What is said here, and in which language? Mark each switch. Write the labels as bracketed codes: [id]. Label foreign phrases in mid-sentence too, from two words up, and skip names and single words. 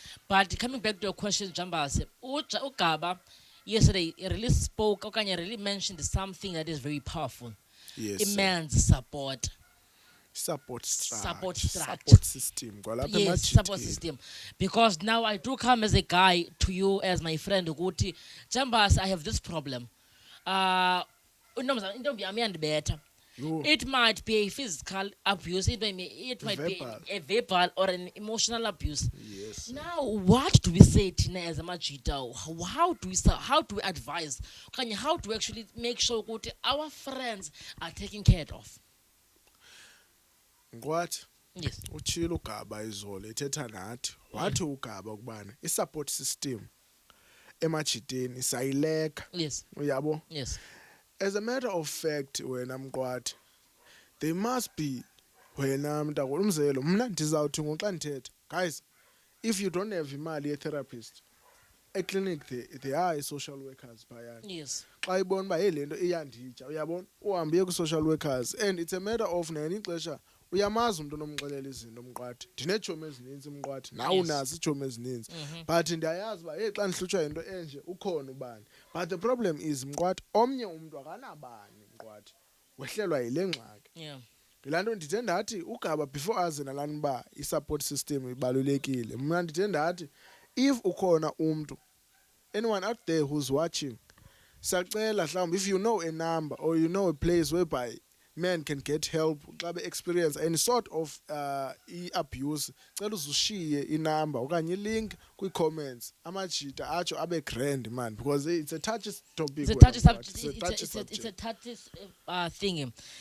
[en] But coming back to your question, Jambas, Ugaba yesterday he really spoke, okanye really mentioned something that is very powerful. Yes, sir. Immense support. Support structure. Support system kwalapha Yes, support [xh] emajiteni. [en] system. Because now I do come as a guy to you as my friend Guti. Jambas, I have this problem. [xh] Intombi yami iyandibetha. Yho, [en] It might be a physical abuse, it might be verbal. a verbal or an emotional abuse. Yes. Now, what do we say Tina as a majita? How do we advise? How do we actually make sure that our friends are taken care of? Ngwathi Yes. [xh] utshilo uGaba izolo ethetha nathi. Wathi uGaba ukubana i- [en] support system [xh] emajiteni sayileka. [en] Yes. [xh] Uyabo? [en] Yes. As a matter of fact, wena Mqwathi, they must be [xh] wena mntakwethu umzekelo mna ndizawuthi ngoxa ndithetha. [en] Guys, if you don't have [xh] imali ye-therapist, [en] eclinic there are social workers phayana. Yes. [xh] Xa ibona uba hey lento iyanditya uyabona uhambe uye kwi-social workers [en] and it's a matter of [xh] nani ixesha uyamazi umntu onomxelela izinto Mqwathi. Ndineetshomi ezininzi Mqwathi nawe [en] Yes. [xh] unazo iitshomi ezininzi but ndiyayazi uba hey xa ndihlutshwa yinto enje ukhona ubani. [en] But the problem is [xh] Mqwathi omnye umntu akanabani Mqwathi wehlelwa yile ngxaki. [en] Yeah. [xh] Ngilaa nto ndithe ndathi uGaba before aze nalani uba i- [en] support system [xh] ibalulekile mna ndithe ndathi if ukhona umntu [en] anyone out there who's watching [xh] siyacela mhlawumbi [en] if you know a number or you know a place whereby men can get help [xh] xa be-experience [en] any sort of [xh] i-abuse cela uzushiye inamba okanye ilink kwii-comments amajita atsho abe [en] grand man because it's a touchy topic. It's a touchy [xh] wena, [en] subject. Mqwathi. It's a touchy It's subject. a touchy thing.